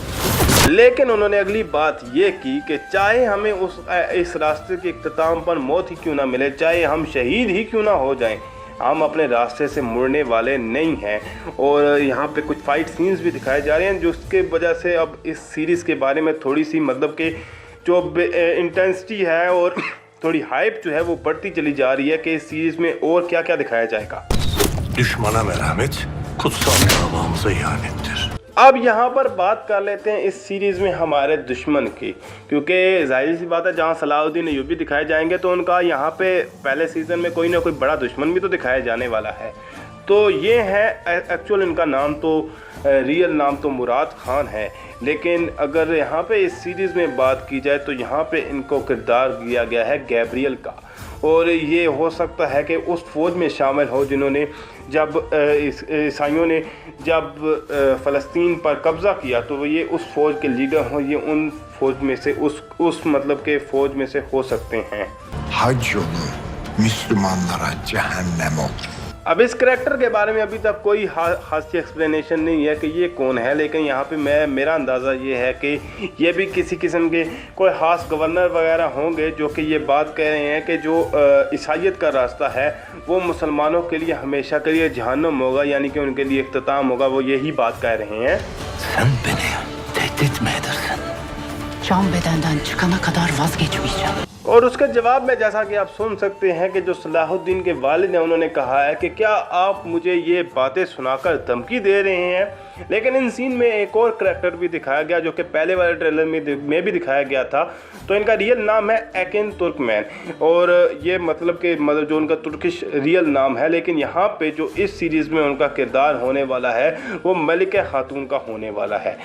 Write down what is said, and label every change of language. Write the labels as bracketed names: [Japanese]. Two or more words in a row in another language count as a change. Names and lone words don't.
[Hindi] लेकिन उन्होंने अगली बात ये की कि चाहे हमें इस रास्ते के इख्तिताम पर मौत ही क्यों ना मिले, चाहे हम शहीद ही क्यों ना हो जाएं, हम अपने रास्ते से मुड़ने वाले नहीं हैं। और यहाँ पे कुछ [English] fight scenes [Hindi] भी दिखाए जा रहे हैं, जिसके वजह से अब इस सीरीज़ के बारे में थोड़ी सी, मतलब कि जो इंटेंसिटी है और थोड़ी हाइप जो है वो बढ़ती चली जा रही है कि इस सीरीज़ में और क्या क्या दिखाया जाएगा। [Turkish] Düşmana merhamet, kutsal davamıza ihanettir. [Hindi] अब यहाँ पर बात कर लेते हैं इस सीरीज़ में हमारे दुश्मन की, क्योंकि जाहिर सी बात है जहाँ सलाहुद्दीन अय्यूबी दिखाए जाएंगे तो उनका यहाँ पे पहले सीज़न में कोई ना कोई बड़ा दुश्मन भी तो दिखाया जाने वाला है। तो ये है एक्चुअल, इनका नाम तो रियल नाम तो मुराद खान है, लेकिन अगर यहाँ पे इस सीरीज़ में बात की जाए तो यहाँ पे इनको किरदार दिया गया है गैब्रियल का। और ये हो सकता है कि उस फौज में शामिल हो जिन्होंने जब ईसाइयों ने जब फ़लस्तीन पर कब्ज़ा किया, तो ये उस फौज के लीडर हो, ये उन फौज में से उस मतलब के फौज में से हो सकते हैं। [Turkish] Hac yolu Müslümanlara cehennem oldu. [Hindi] अब इस करैक्टर के बारे में अभी तक कोई खास एक्सप्लेनेशन नहीं है कि ये कौन है, लेकिन यहाँ पे मेरा अंदाज़ा ये है कि ये भी किसी किस्म के कोई ख़ास गवर्नर वगैरह होंगे, जो कि ये बात कह रहे हैं कि जो ईसाइयत का रास्ता है वो मुसलमानों के लिए हमेशा के लिए जहन्नम होगा, यानी कि उनके लिए इख्तिताम होगा। वो यही बात कह रहे हैं। [Turkish] Sen beni tehdit mi edersin? Can bedenden çıkana kadar vazgeçmeyeceğim. [Hindi] और उसके जवाब में जैसा कि आप सुन सकते हैं कि जो सलाहुद्दीन के वालिद हैं, उन्होंने कहा है कि क्या आप मुझे ये बातें सुनाकर धमकी दे रहे हैं। लेकिन इन सीन में एक और करैक्टर भी दिखाया गया, जो कि पहले वाले ट्रेलर में भी दिखाया गया था। तो इनका रियल नाम है एकिन तुर्कमैन, और ये मतलब कि जो उनका [English] Turkish real [Hindi] नाम है, लेकिन यहाँ पे जो इस सीरीज़ में उनका किरदार होने वाला है वो मलिका खातून का होने वाला है।